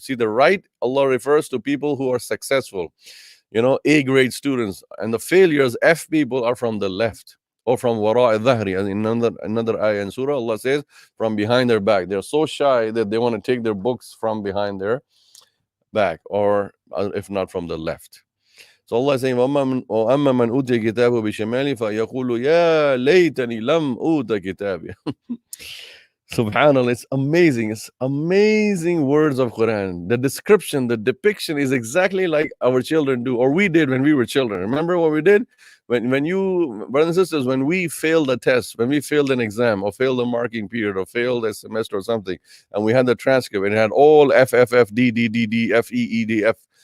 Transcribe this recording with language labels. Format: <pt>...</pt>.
<en>See, the right, Allah refers to people who are successful, A grade students, and the failures, F people, are from the left, or from wara al-dhahri, as in another ayah in surah, Allah says, from behind their back. They're so shy that they want to take their books from behind their back, or if not, from the left. So Allah is saying,</en> <ar>وَأَمَّا مَنْ أُوتِيَ كِتَابَهُ بِشِمَالِهِ فَيَقُولُ يَا لَيْتَنِي لَمْ أُوتَ كِتَابِيَهْ.</ar> <en>Subhanallah, it's amazing. It's amazing words of Quran. The description, the depiction is exactly like our children do, or we did when we were children. Remember what we did? When you, brothers and sisters, when we failed a test, when we failed an exam, or failed a marking period, or failed a semester or something, and we had the transcript, and it had all F, F, F, D, D, D, D, F, E, E, D, F.</en>